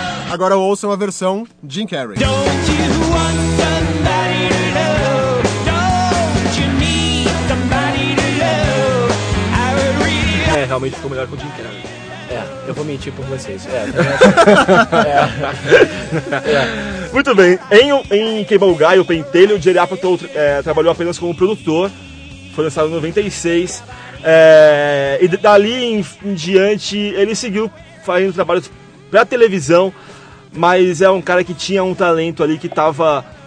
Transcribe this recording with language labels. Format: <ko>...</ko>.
<pt>Agora ouça a versão de Jim Carrey.</pt> <en>Don't you want somebody to love? Don't you need somebody to love? Really...</en> <pt>realmente ficou melhor com o Jim Carrey. Eu vou mentir por vocês. Muito bem, em Cable Guy, o Pentelho, o Jerry Apatow trabalhou apenas como produtor, foi lançado em 96, e dali em diante ele seguiu fazendo trabalhos pra televisão, mas é um cara que tinha um talento ali que tava</pt>